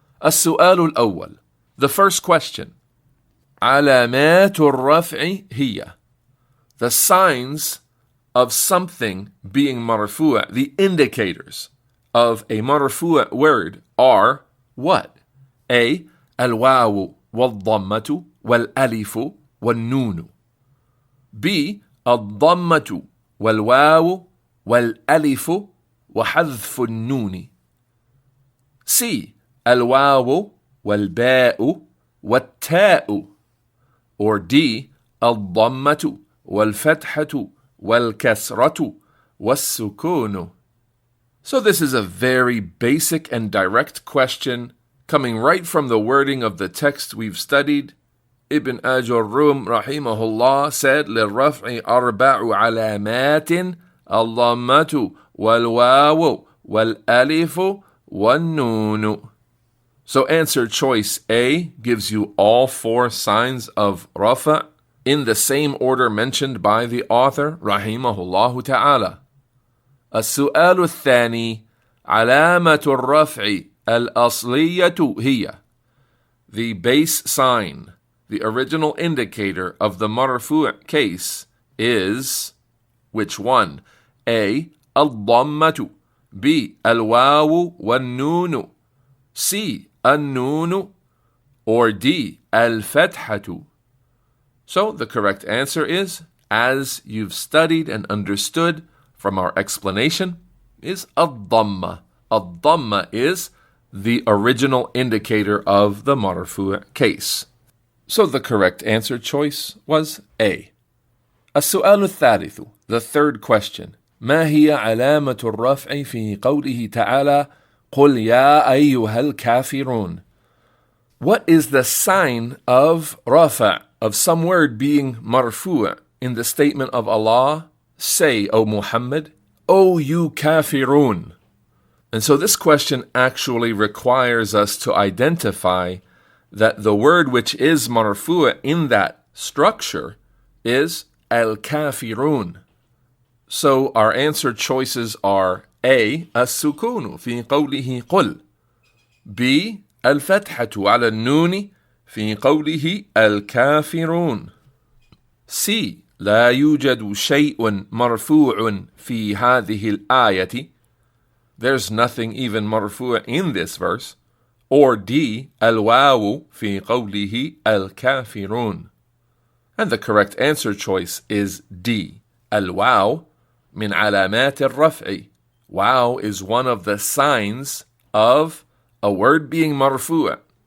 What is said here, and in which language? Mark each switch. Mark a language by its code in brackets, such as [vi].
[ar] السؤال الأول. [en] The first question. [ar] علامات الرفع هي. [en] The signs of something being marfu', the indicators of a marfu' word are what? A. [ar] الواو والضمة والألف والنون. [en] B. [ar] الضمة والواو والألف وحذف النون. C. الواو والباء والتاء. [en] Or D. [ar] الضمة والفتحة والكسرة والسكون. [en] So this is a very basic and direct question coming right from the wording of the text we've studied. Ibn Ajrumiyyah rahimahullah said, [ar] للرفع أربع علامات الضمة والواو والألف والنون. [en] So answer choice A gives you all 4 signs of rafa in the same order mentioned by the author rahimahullah ta'ala. [ar] السؤال الثاني علامة الرفع الأصلية هي. [en] The base sign, the original indicator of the marfu' case is which one? [ar] A. الضمة. B. الواو والنون. C. النون. [en] Or D. [ar] الفتحة. [en] So the correct answer is, as you've studied and understood from our explanation, is الضمة. الضمة is the original indicator of the marfu' case. So the correct answer choice was A. [ar] السؤال الثالث. [en] The third question. [ar] ما هي علامة الرفع في قوله تعالى قل يا أيها الكافرون. [en] What is the sign of rafa, of some word being marfu' in the statement of Allah? Say, O Muhammad, O you kafirun. And so this question actually requires us to identify that the word which is marfu' in that structure is al-kafirun. So our answer choices are A. [ar] السكون في قوله قل. B. الفتحة على النون في قوله الكافرون. [en] C. [ar] لا يوجد شيء مرفوع في هذه الآية. [en] There's nothing even marfu' in this verse. Or D. [ar] الواو في قوله الكافرون. [en] And the correct answer choice is D. [ar] الواو من علامات الرفع. [en] Wow is one of the signs of a word being marfu'.